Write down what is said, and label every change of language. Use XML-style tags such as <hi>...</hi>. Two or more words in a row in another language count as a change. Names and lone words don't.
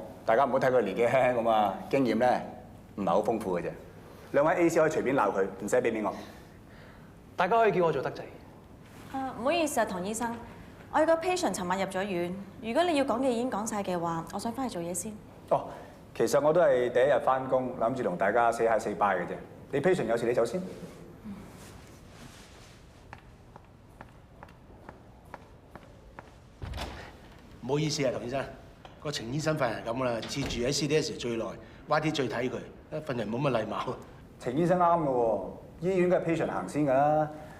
<yue>大家唔好睇佢年紀輕輕咁啊，經驗咧唔係好豐富嘅啫。兩位 AC 可以隨便鬧佢，唔使俾面我。大家可以叫我做德仔。唔好意思啊，唐醫生，我有個 patient 尋晚入咗院。如果你要講嘅已經講晒嘅話，我想翻去做嘢先。哦，其實我都係第一日翻工，諗住同大家</yue> <en>say hi say bye</en> <yue>嘅啫。你 patient 有事你走先。唔好意思啊，唐醫生，個程醫生份人咁啦，接住喺 CDS 最耐 ，YT 最睇佢，份人冇乜禮貌。程醫生啱嘅喎，醫院嘅 patient 行先㗎啦。</yue>